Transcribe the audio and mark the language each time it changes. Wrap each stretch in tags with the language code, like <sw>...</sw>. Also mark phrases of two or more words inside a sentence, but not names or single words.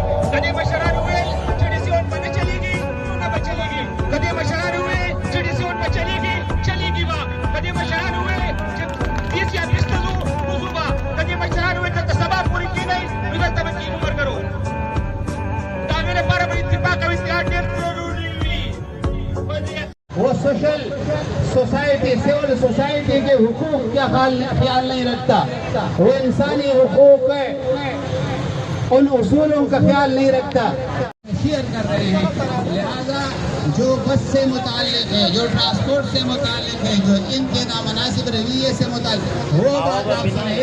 <ps>که دې مشرانو ویل چې ډیسیون به نه چلېږي نو نه به چلېږي. که دې مشرانو ویل چې ډیسیون به چلېږي چلېږي به. که دې مشرانو ویل چې 20 یا 20 ته ځو نو ځو به. که دې مشرانو ویل دلته سبا پورې کېنئ نو دلته به کېنو ملګرو. د هغې لپاره به اتفاق او اتحاد ډېر ضروري وي.</ps> <ur>وہ سوشل سوسائٹی سول سوسائٹی کے حقوق کا خیال نہیں رکھتا، وہ انسانی حقوق ان اصولوں کا خیال نہیں رکھتا. شیئر کر رہے ہیں، لہذا جو بس سے متعلق ہے، جو ٹرانسپورٹ سے متعلق ہے، جو ان کے نامناسب رویے سے متعلق وہ بات آپ سنیں.</ur>